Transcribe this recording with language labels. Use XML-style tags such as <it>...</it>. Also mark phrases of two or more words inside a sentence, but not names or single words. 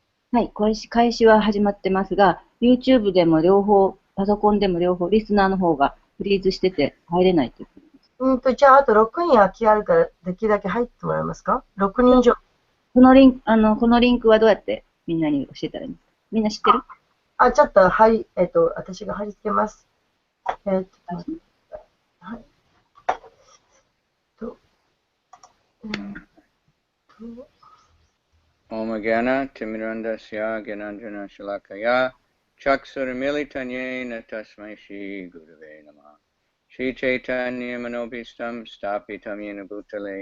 <ja>はい、開始は始まってますが、YouTube でも両方、パソコンでも両方、リスナーの方がフリーズしてて入れないということです。じゃあ、あと6人空きあるから、できるだけ入ってもらえますか？ 6 人以上。このリンクはどうやってみんなに教えたらいいんですか？みんな知ってる？ちょっと、はい、私が貼り付けます。はい。</ja> <sa>Om Gana Timirandasya Gyananjana Shalakaya Chaksuramilitanyena Tasmai Shri Gurave Namah Shri Chaitanya Manobhistam Stapitam Yena Bhutale</sa>